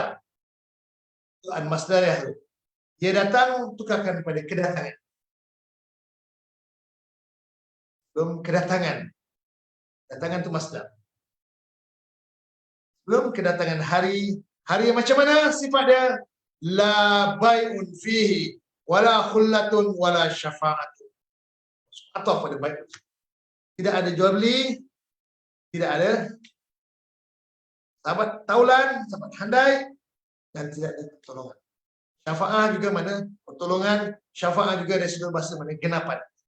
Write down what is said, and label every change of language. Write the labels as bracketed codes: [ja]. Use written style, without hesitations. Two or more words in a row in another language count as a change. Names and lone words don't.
[ms] Tuan masdar ya. Dia datang, tukarkan kepada kedatangan. Belum kedatangan. Kedatangan itu masdar. Belum kedatangan hari. Hari yang macam mana sifatnya? [ar] لا بيع فيه ولا خلة ولا شفاعة. [ms] Atau pada baik. Tidak ada jual beli, tidak ada sahabat taulan, sahabat handai, dan tidak ada pertolongan. Syafa'ah juga mana? Pertolongan. Syafa'ah juga dari sudut bahasa mana? Genapan.